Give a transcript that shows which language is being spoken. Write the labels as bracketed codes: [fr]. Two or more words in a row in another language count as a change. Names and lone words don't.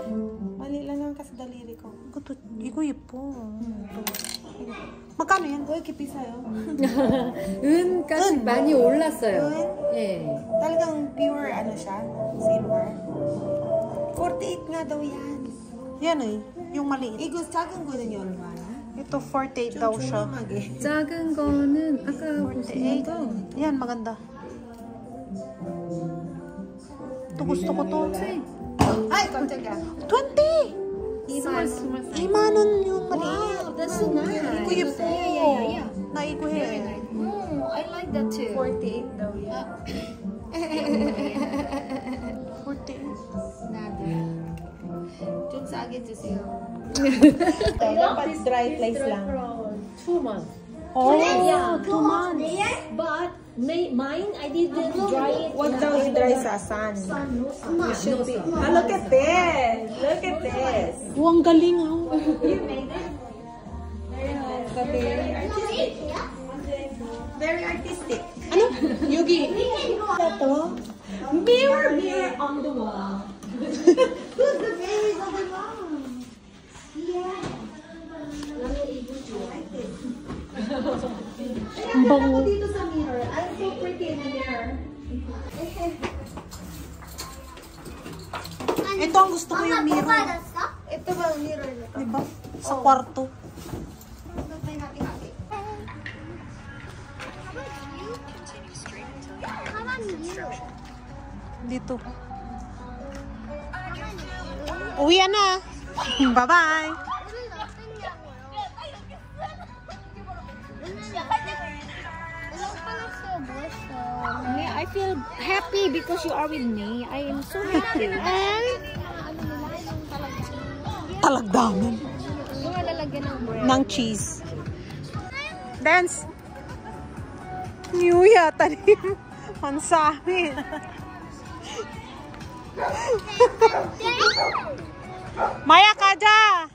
[tl] Mali lang yung kasi daliri ko. [ko] 이거 예뻐. [tl] magkano yan? [ko] 왜 이렇게 비싸요? 은까지 많이 올랐어요. 예. [tl] talagang pure ano siya? Silver? 48 nga daw yan. Yan eh, yung maliit. [ko] 이거 작은 거는요 얼마나? [tl] Ito 48 daw siya. [ko] 저렴하게. 작은 거는 아까 보신 거 [tl] Yan, maganda. Ito gusto ko to. Ay, [ko] 깜짝이야. [tl] 20! 2만원 yung maliit. [en] Wow, that's so nice. [ko] 이거 예뻐. [en] Yeah. [ko] 나 이거 해. [en] Oh, I like that too. [tl] 48 daw yan. 48. [ko] 나도. 좀 싸게 주세요. [tl] dapat [en] dry place [tl] lang. [en] 2 months. Oh, Yeah, 2 months. But mine, I didn't dry it. [tl] Huwag daw i-dry sa sun. [en] No sun. Should be. Ah, look at this. Look at this. [tl] Oh, ang galing, oh. [en] Very artistic. Very artistic. [tl] Ano? Yugi. Ito? [en] Mirror on the wall. Who's the babies of the mom? Yeah. [tl] Ang bango. Dito sa mirror. I'm so pretty in the mirror. Ito ang gusto ko yung mirror. [ko] 받았어? [tl] Ito ba ang mirror nito? Diba? Sa kwarto. May hati-hati. [en] How about you? [tl] Dito. Uwi na. [en] Bye-bye. I feel happy because you are with me. I am so happy. [tl] Talagdaman. Yung lalagyan ng bread. Ng cheese. Dance. New yata rin. Ang sa amin. Maya Kaja!